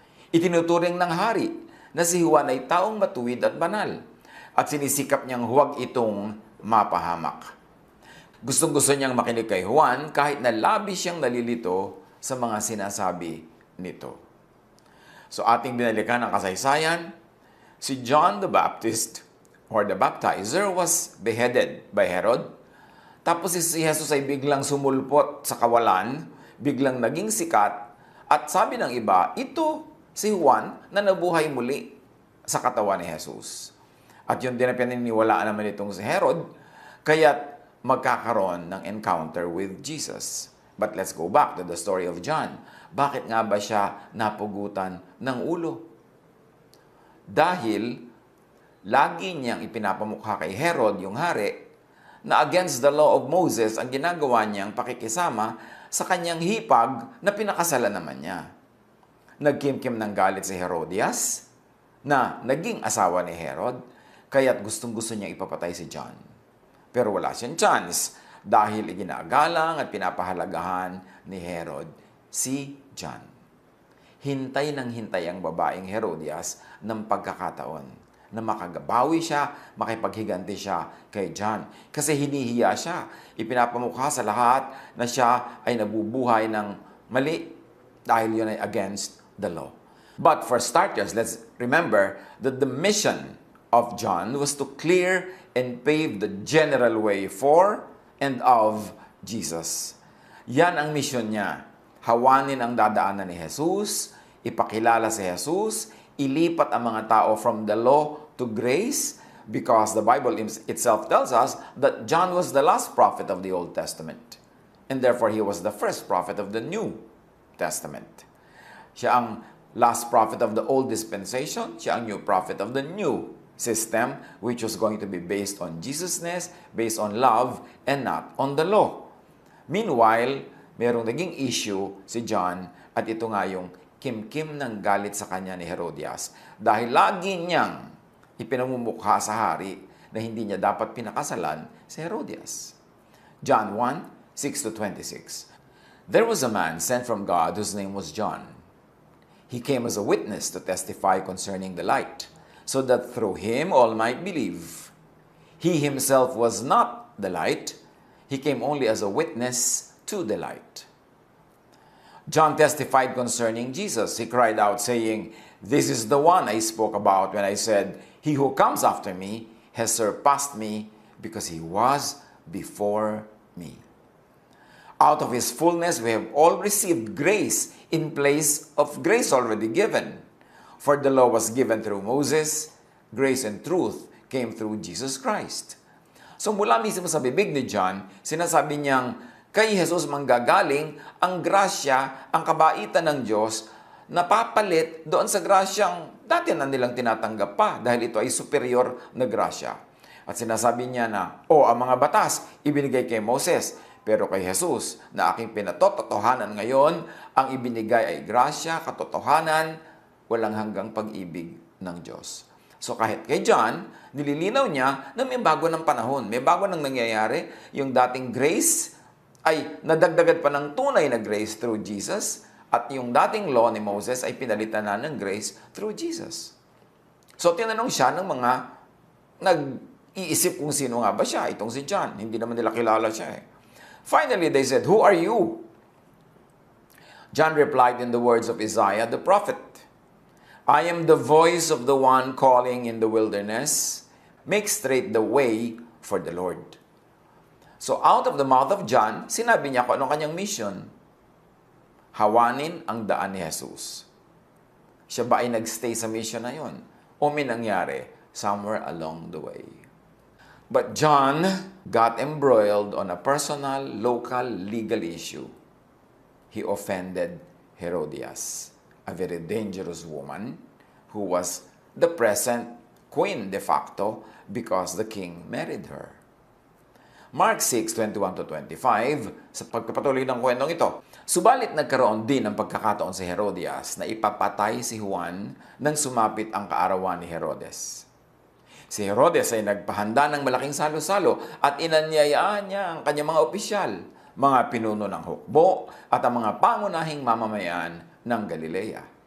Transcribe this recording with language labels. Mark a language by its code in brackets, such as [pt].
[tl] Itinuturing ng hari na si Juan ay taong matuwid at banal at sinisikap niyang huwag itong mapahamak. Gustong-gusto niyang makinig kay Juan kahit na labis siyang nalilito sa mga sinasabi nito. So ating binalikan ang kasaysayan. [en] Si John the Baptist or the Baptizer was beheaded by Herod [tl] Tapos si Jesus ay biglang sumulpot sa kawalan, biglang naging sikat, at sabi ng iba, ito si Juan na nabuhay muli sa katawan ni Jesus. At yun din ang pininiwalaan naman itong si Herod, kaya't magkakaroon ng [en] encounter with Jesus. But let's go back to the story of John. [tl] Bakit nga ba siya napugutan ng ulo? Dahil lagi niyang ipinapamukha kay Herod, yung hari, na [en] against the law of Moses [tl] ang ginagawa niyang pakikisama sa kanyang hipag na pinakasalan naman niya. Nagkimkim ng galit si Herodias, na naging asawa ni Herod, kaya't gustong-gusto niyang ipapatay si John. Pero wala siyang chance dahil iginagalang at pinapahalagahan ni Herod si John. Hintay ng hintay ang babaeng Herodias ng pagkakataon na makagabawi siya, makipaghiganti siya kay John. Kasi hinihiya siya. Ipinapamukha sa lahat na siya ay nabubuhay ng mali dahil yun ay [en] against the law. But for starters, let's remember that the mission of John was to clear and pave the general way for and of Jesus. [tl] Yan ang mission niya. Hawanin ang dadaanan ni Jesus, ipakilala si Jesus, ilipat ang mga tao [en] from the law to grace, because the Bible itself tells us that John was the last prophet of the Old Testament. And therefore, he was the first prophet of the New Testament. [tl] Siya ang [en] last prophet of the Old Dispensation, [tl] siya ang [en] new prophet of the New System, which was going to be based on Jesusness, based on love, and not on the law. [tl] Meanwhile, merong naging issue si John, at ito nga yung kimkim ng galit sa kanya ni Herodias. Dahil lagi niyang ipinamumukha sa hari na hindi niya dapat pinakasalan si Herodias. [en] John 1:6-26. There was a man sent from God whose name was John. He came as a witness to testify concerning the light, so that through him all might believe. He himself was not the light. He came only as a witness to the light. John testified concerning Jesus. He cried out, saying, "This is the one I spoke about when I said, 'He who comes after me has surpassed me, because he was before me.'" Out of his fullness we have all received grace in place of grace already given. For the law was given through Moses, grace and truth came through Jesus Christ. [tl] So mula mismo sa bibig ni John, sinasabi niyang kay Jesus manggagaling ang grasya, ang kabaitan ng Diyos, napapalit doon sa grasyang dati na nilang tinatanggap pa dahil ito ay superior na grasya. At sinasabi niya na, ang mga batas ibinigay kay Moses, pero kay Jesus na aking pinatotohanan ngayon, ang ibinigay ay grasya, katotohanan, walang hanggang pag-ibig ng Diyos. So kahit kay John, nililinaw niya na may bago ng panahon, may bago nang nangyayari, yung dating grace ay nadagdagan pa ng tunay na grace [en] through Jesus, [tl] at yung dating law ni Moses ay pinalitan na ng grace through Jesus. So tinanong siya ng mga nag-iisip kung sino nga ba siya, itong si John. Hindi naman nila kilala siya eh. [en] Finally, they said, "Who are you?" John replied in the words of Isaiah the prophet, "I am the voice of the one calling in the wilderness, make straight the way for the Lord." So out of the mouth of John, [tl] sinabi niya kung anong kanyang mission. Hawanin ang daan ni Jesus. Siya ba ay nagstay sa mission na yon? O may nangyari [en] somewhere along the way? But John got embroiled on a personal, local, legal issue. He offended Herodias, a very dangerous woman who was the present queen de facto because the king married her. [tl] Mark 6:21-25, sa pagpapatuloy ng kwentong ito, subalit nagkaroon din ng pagkakataon si Herodias na ipapatay si Juan nang sumapit ang kaarawan ni Herodes. Si Herodes ay nagpahanda ng malaking salo-salo at inanyayaan niya ang kanyang mga opisyal, mga pinuno ng hukbo at ang mga pangunahing mamamayan ng Galilea.